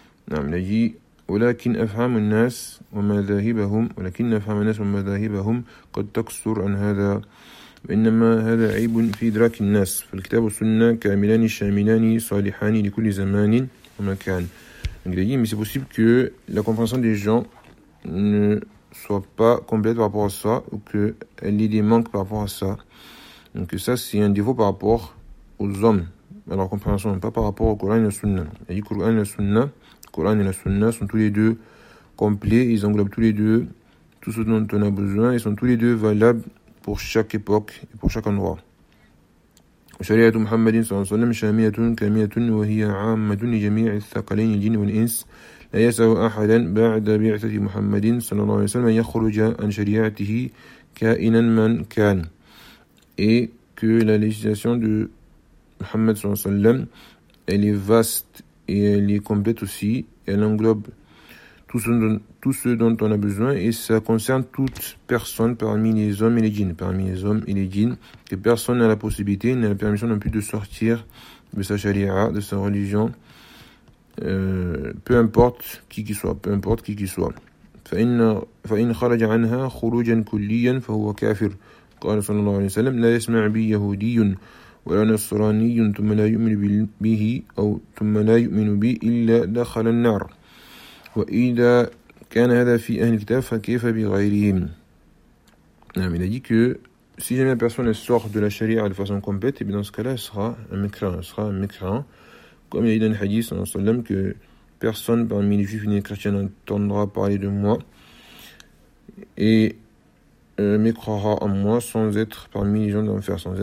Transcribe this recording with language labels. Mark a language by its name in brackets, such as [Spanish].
[French] Non, il a dit [Arabic] ولكن أفهم الناس ومذاهبهم ولكن أفهم الناس ومذاهبهم قد تكسر عن هذا وإنما هذا عيب في إدراك الناس فالكتاب والسنة كاملان شاملان صالحان لكل زمان ومكان. [French] Il a dit mais c'est possible que la compréhension des gens ne soit pas complète par rapport à ça ou que elle ait des manques par rapport à ça. Donc ça, c'est un défaut par rapport aux hommes, à leur compréhension, pas par rapport au Coran et à la Sunna. Il a dit que le Coran et la Sunna sont tous les deux complets, ils englobent tous les deux tout ce dont on a besoin, ils sont tous les deux valables pour chaque époque et pour chaque endroit. [Arabic] شريعة محمد صلى الله عليه وسلم شامية كاملة وهي عامة لجميع الثقلين الجن والإنس لا يسأل أحدا بعد بعثة محمد صلى الله عليه وسلم يخرج عن شريعته كائنا من كان. [French] Et que la législation de Muhammad صلى الله عليه وسلم, elle est vaste et elle est complète aussi. Elle englobe tout ce dont on a besoin et ça concerne toute personne parmi les hommes et les djinns. Parmi les hommes et les djinns, que personne n'a la possibilité, n'a la permission non plus de sortir de sa charia, de sa religion, peu importe qui qu'il soit. [Arabic] فإن خرج عنها خروجا كليا فهو كافر. قال صلى الله عليه وسلم لا يسمع بي يهودي ولا نصراني ثم لا يؤمن به أو ثم لا يؤمن بي إلا دخل النار وإذا كان هذا في أهل الكتاب فكيف بغيرهم. [French] Il a dit que si jamais la personne sort de la charia de façon complète, et bien dans ce cas-là, elle sera un mécréant. Comme il a dit dans le hadith, sallallahu alayhi wa sallam, que personne parmi les juifs et les chrétiens n'entendra parler de moi et mécroira en moi sans être parmi les gens de l'enfer.